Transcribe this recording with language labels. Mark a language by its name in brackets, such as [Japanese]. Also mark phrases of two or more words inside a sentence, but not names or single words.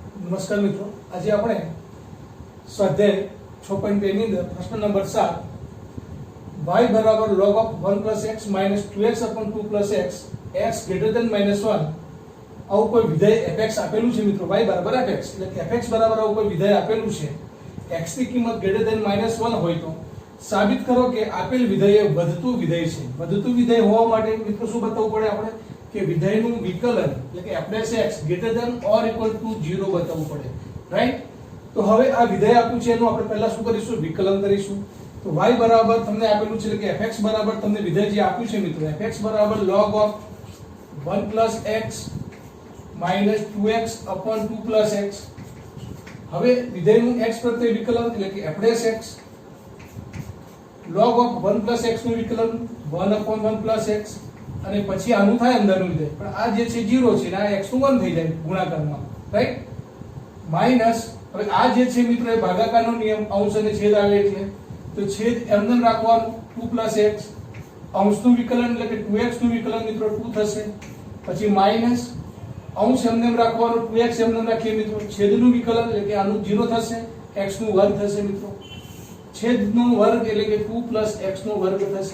[Gujarati] નમસ્કાર મિત્રો, આજે આપણે સ્વાધ્યાય 6.2 ની અંદર પ્રશ્ન નંબર 7 y બરાબર [English] log of 1 plus x minus 2x upon 2 plus x x greater than minus 1 [Gujarati] આવું કોઈ વિધેય fx આપેલું છે મિત્રો. y બરાબર fx એટલે કે fx બરાબર આવું કોઈ વિધેય આપેલું છે. x ની કિંમત [English] greater than minus 1 [Gujarati] હોય તો સાબિત કરો કે આપેલ વિધેય વધતું વિધેય છે. વધતું વિધેય હોવા માટે મિત્રો શું બતાવવું પડે આપણે કે વિધેયનું વિકલન એટલે કે f(x) [English] greater than or equal to [Gujarati] 0 બતાવવું પડે, રાઈટ? તો હવે આ વિધેય આપ્યું છે એનું આપણે પહેલા શું કરીશું? વિકલન કરીશું. તો y બરાબર તમને આપેલું છે એટલે કે fx બરાબર તમને વિધેય જે આપ્યું છે મિત્રો, fx બરાબર [English] log of 1 plus x minus 2x upon 2 plus x. [Gujarati] હવે વિધેયનું x પ્રત્યે વિકલન એટલે કે f(x) [English] log of 1 plus x [Gujarati] નું વિકલન [English] 1 upon 1 plus x [Gujarati] અને પછી આનું થાય અંદરનું વિધેય, પણ આ જે છે 0 છે ને આ x નું 1 થઈ જાય ગુણાકારમાં, રાઈટ? માઈનસ હવે આ જે છે મિત્રો એ ભાગાકારનો નિયમ, અંશ અને છેદ આવે એટલે તો છેદ એમને રાખવાનું 2 plus x, અંશનું વિકલન એટલે કે 2x નું વિકલન મિત્રો 2 થશે, પછી માઈનસ અંશ એમને રાખવાનું 2x એમને રાખીએ મિત્રો, છેદનું વિકલન એટલે કે આનું 0 થશે, x નું વર્ગ થશે મિત્રો, છેદનો વર્ગ એટલે કે 2 plus x નો વર્ગ થશે.